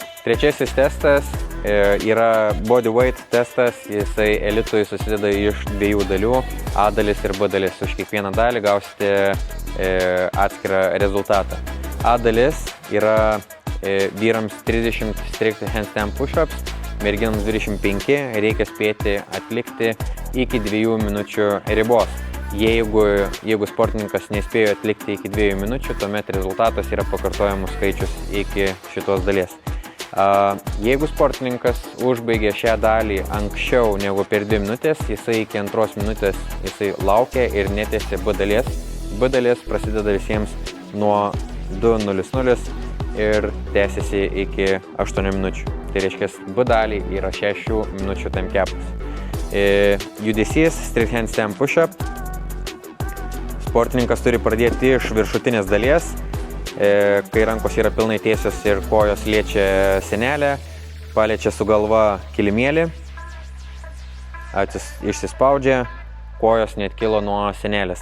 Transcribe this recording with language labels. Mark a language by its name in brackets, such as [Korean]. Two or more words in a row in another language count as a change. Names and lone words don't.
[Lithuanian] Trečiasis testas yra bodyweight testas, jisai elitui susideda iš dviejų dalių, A dalis ir B dalis. Už kiekvieną dalį gausite atskirą rezultatą. A dalis yra vyrams 30 [English] strict handstand push-ups, [Lithuanian] merginams 25, reikia spėti atlikti iki 2 minučių ribos. Jeigu sportininkas nespėjo atlikti iki 2 minučių, tuomet rezultatas yra pakartojimų skaičius iki šitos dalies. Jeigu sportininkas užbaigė šią dalį anksčiau negu per 2 minutės, jisai iki 2 minutės laukia ir netęsė B dalies. B dalis prasideda visiems nuo 2:00 ir tęsiasi iki 8 minučių. Tai reiškia, B dalį yra 6 minučių [English] time capas. Judesys strict handstand push-up. [Lithuanian] Sportininkas turi pradėti iš viršutinės dalies, kai rankos yra pilnai tiesios ir kojos liečia sienelę, paliečia su galva kilimėlį, išsispaudžia, kojos net kilo nuo sienelės.